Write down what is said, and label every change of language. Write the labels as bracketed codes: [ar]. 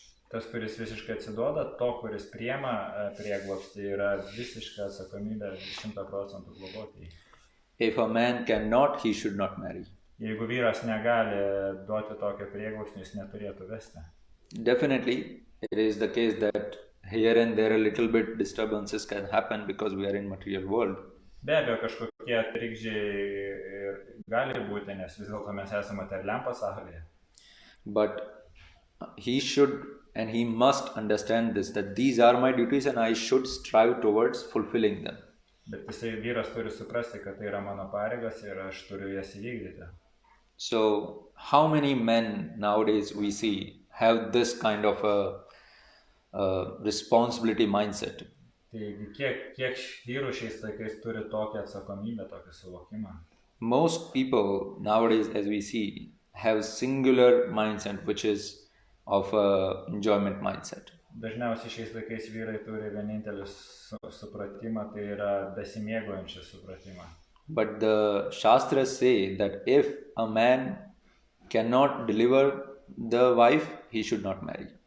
[lt] tas, kuris visiškai atsiduoda, to, kuris priema prieglobstį, yra visiška atsakomybė 100% globoti. [en] If a man cannot, he should not marry. [lt] Jeigu vyras negali duoti tokio prieglobsčio, jis neturėtų vesti. [en] Definitely, it is the case that here and there a little bit disturbances can happen because we are in material world. [lt] Be abejo, kažkokie trikdžiai gali būti, nes vis dėlto mes esame materialiam pasaulyje. [en] But he should and he must understand this, that these are my duties and I should strive towards fulfilling them. [lt] Bet jisai vyras turi suprasti, kad tai yra mano pareigas ir aš turiu jas įvykdyti. [en] So, how many men nowadays we see have this kind of a responsibility mindset? [lt] Taigi, kiek vyrų šiais laikais turi tokią atsakomybę, tokį suvokimą? [en] Most people nowadays, as we see, have singular mindset, which is of enjoyment mindset. [lt] Dažniausiai šiais laikais vyrai turi vienintelį supratimą, tai yra besimėgaujančią supratimą. [en] But the Shastras say that if a man cannot deliver the wife, he should not marry.